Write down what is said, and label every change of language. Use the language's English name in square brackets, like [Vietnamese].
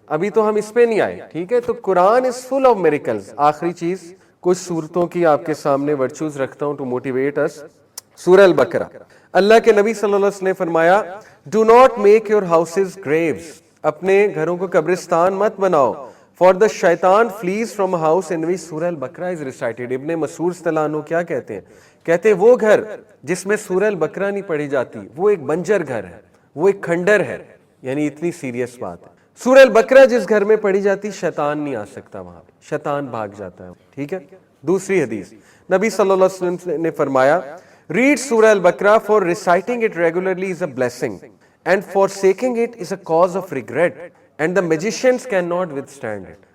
[Urdu] ابھی تو ہم اس پہ نہیں آئے، ٹھیک ہے. تو [English] Quran is full of miracles. [Urdu] آخری چیز کچھ صورتوں کی آپ کے سامنے ورچوز رکھتا ہوں [English] To motivate us. [Urdu] سورہ البقرہ، اللہ کے نبی صلی اللہ علیہ وسلم نے فرمایا، [English] do not make your houses graves, [Urdu] اپنے گھروں کو قبرستان مت بناؤ. [English] For the shaitan flees from house in which Surah al-Baqarah is recited. [Urdu] ابن مسعود رضی اللہ عنہ کیا کہتے ہیں، کہتے ہیں وہ گھر جس میں سورہ البقرہ نہیں پڑھی جاتی وہ ایک بنجر گھر ہے، وہ ایک کھنڈر ہے. یعنی اتنی سیریس بات ہے. سورہ البقرہ جس گھر میں پڑھی جاتی شیطان نہیں آ سکتا وہاں پہ، شیطان بھاگ جاتا ہے. [English] ٹھیک ہے. [Urdu] دوسری حدیث نبی صلی اللہ علیہ وسلم نے فرمایا [English] Read Surah al-Baqarah for reciting it regularly is a blessing and forsaking it is a cause of regret and the magicians can not withstand it.